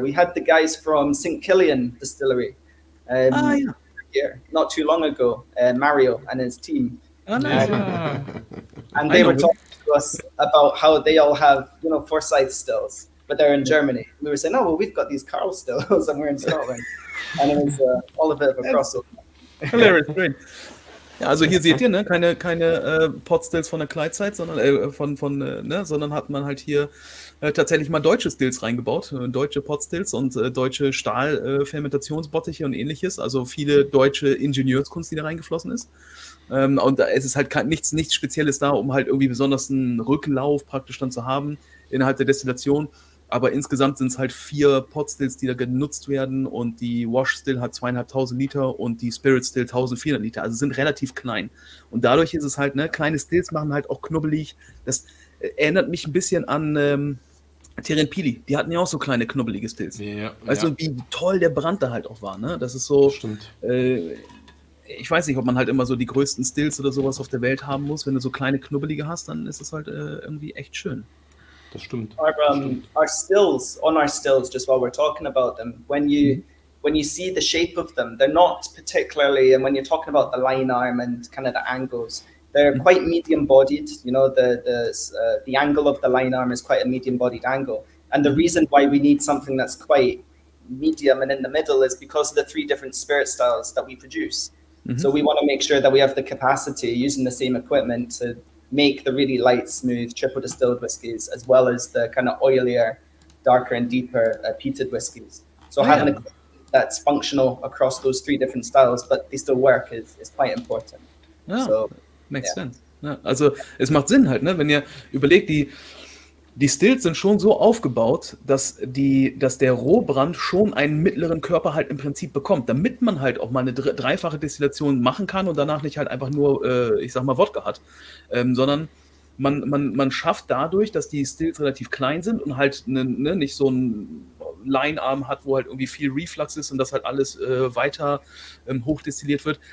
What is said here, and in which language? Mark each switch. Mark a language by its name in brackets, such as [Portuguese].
[English] We had the guys from St. Killian Distillery here not too long ago, Mario and his team. Oh, nice. And they were talking to us about how they all have, Forsyth stills, but they're in Germany. We were saying, oh, well, we've got these Carl stills and we're in Scotland. And it was all a bit of a crossover. Hilarious, great. [German] Ja, also hier seht ihr, ne, keine Potstills von der Kleidzeit, sondern sondern hat man halt hier tatsächlich mal deutsche Stills reingebaut, deutsche Potstills und deutsche Stahlfermentationsbottiche und ähnliches, also viele deutsche Ingenieurskunst, die da reingeflossen ist. Und es ist halt nichts Spezielles da, um halt irgendwie besonders einen Rückenlauf praktisch dann zu haben innerhalb der Destillation. Aber insgesamt sind es halt 4 Potstills, die da genutzt werden, und die Wash Still hat 2.500 Liter und die Spirit Still 1.400 Liter, also sind relativ klein. Und dadurch ist es halt, kleine Stills machen halt auch knubbelig. Das erinnert mich ein bisschen an Terren Pili. Die hatten ja auch so kleine knubbelige Stills. Ja, weißt du, wie toll der Brand da halt auch war, ne? Das ist so. Stimmt. Ich weiß nicht, ob man halt immer so die größten Stills oder sowas auf der Welt haben muss. Wenn du so kleine knubbelige hast, dann ist es halt irgendwie echt schön. Das stimmt. [English] Our stills, just while we're talking about them, when you see the shape of them, they're not particularly, and when you're talking about the line arm and kind of the angles, they're quite medium bodied. The angle of the line arm is quite a medium bodied angle. And the reason why we need something that's quite medium and in the middle is because of the 3 different spirit styles that we produce. So we want to make sure that we have the capacity, using the same equipment, to make the really light, smooth, triple distilled whiskies, as well as the kind of oilier, darker and deeper peated whiskies. So having a that's functional across those 3 different styles, but they still work, is quite important. [German] Ja, so, [English] makes sense. [German] Ja, also es macht Sinn halt, ne? Wenn ihr überlegt, die Stills sind schon so aufgebaut, dass der Rohbrand schon einen mittleren Körper halt im Prinzip bekommt, damit man halt auch mal eine dreifache Destillation machen kann und danach nicht halt einfach nur, ich sag mal, Wodka hat, sondern man schafft dadurch, dass die Stills relativ klein sind und halt nicht so einen Linearm hat, wo halt irgendwie viel Reflux ist und das halt alles weiter hochdestilliert wird.